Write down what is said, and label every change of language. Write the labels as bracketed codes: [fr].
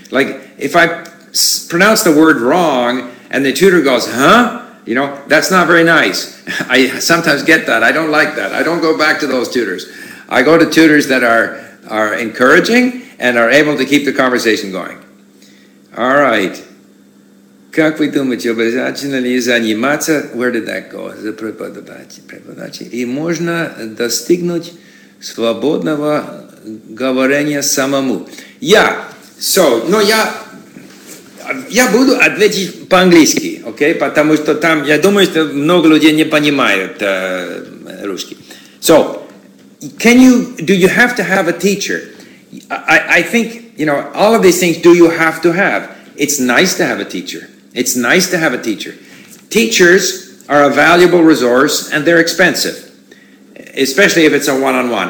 [en] Like, if I pronounce the word wrong and the tutor goes, huh? You know, that's not very nice. I sometimes get that. I don't like that. I don't go back to those tutors. I go to tutors that are encouraging and are able to keep the conversation going. All right. [ru] Как вы думаете, обязательно ли заниматься, [en] where did that go? [ru] И можно достигнуть свободного говорения самому. So, но я буду ответить по-английски, okay? Потому что там, я думаю, что много людей не понимают русский. [en] So, do you have to have a teacher? I think, you know, all of these things, do you have to have? It's nice to have a teacher. It's nice to have a teacher. Teachers are a valuable resource, and they're expensive, especially if it's a one-on-one.